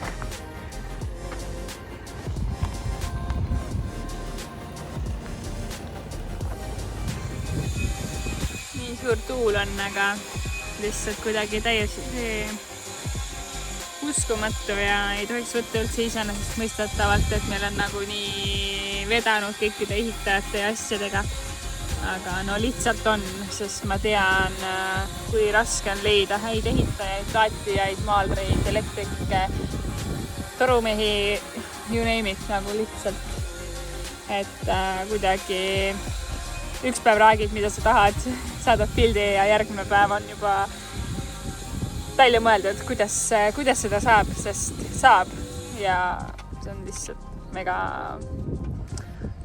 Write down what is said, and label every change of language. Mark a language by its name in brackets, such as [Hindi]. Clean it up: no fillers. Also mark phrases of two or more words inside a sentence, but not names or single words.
[Estonian] Nii suur tuul on, aga lihtsalt kuidagi täiesti uskumatu ja ei tohiks võtta üldse iseenesestmõistetavalt, et meil on nagu nii vedanud kõikide ehitajate ja asjadega. Aga no lihtsalt on, sest ma tean, kui raske on leida häid ehitajaid, laatijaid, maalreid, elektrikke, torumehi, [English] you name it, [Estonian] nagu lihtsalt. Et kuidagi üks päev räägid, mida sa tahad, saadad pildi ja järgmine päev on juba välja mõeldud, kuidas seda saab, sest saab ja see on lihtsalt mega lahe.